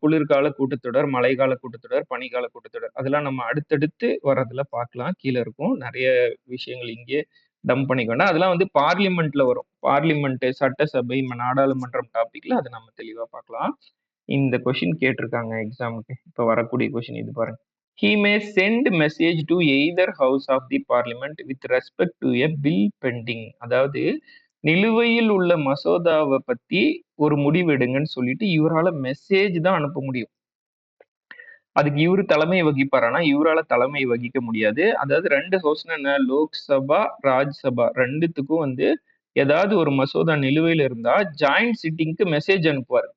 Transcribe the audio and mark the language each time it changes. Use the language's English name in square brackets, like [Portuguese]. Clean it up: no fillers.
[Tamil] குளிர்கால கூட்டத்தொடர், மழைக்கால கூட்டத்தொடர், பனிக்கால கூட்டத்தொடர், அதெல்லாம் நம்ம அடுத்தடுத்து வர்றதுல பார்க்கலாம். கீழே இருக்கும் நிறைய விஷயங்கள் இங்கே டம்ப் பண்ணிக்கோங்க. அதெல்லாம் வந்து பார்லிமெண்ட்ல வரும். பார்லிமெண்ட், சட்டசபை, நாடாளுமன்றம் டாபிக்ல அதை நம்ம தெளிவா பார்க்கலாம். இந்த கொஸ்டின் கேட்டிருக்காங்க எக்ஸாமுக்கு. இப்ப வரக்கூடிய கொஸ்டின் இது பாருங்க. [English] He may send message to either house of the parliament with respect to a bill pending. [Tamil] அதாவது நிலுவையில் உள்ள மசோதாவை பத்தி ஒரு முடிவெடுங்கன்னு சொல்லிட்டு இவரால மெசேஜ் தான் அனுப்ப முடியும். அதுக்கு இவரு தலைமை வகிப்பாரானா இவரால தலைமை வகிக்க முடியாது. அதாவது 2 ஹவுஸ்னா என்ன, லோக்சபா, ராஜ்சபா 2த்துக்கும் வந்து ஏதாவது ஒரு மசோதா நிலுவையில் இருந்தா ஜாயிண்ட் சிட்டிங்க்கு மெசேஜ் அனுப்புவார்.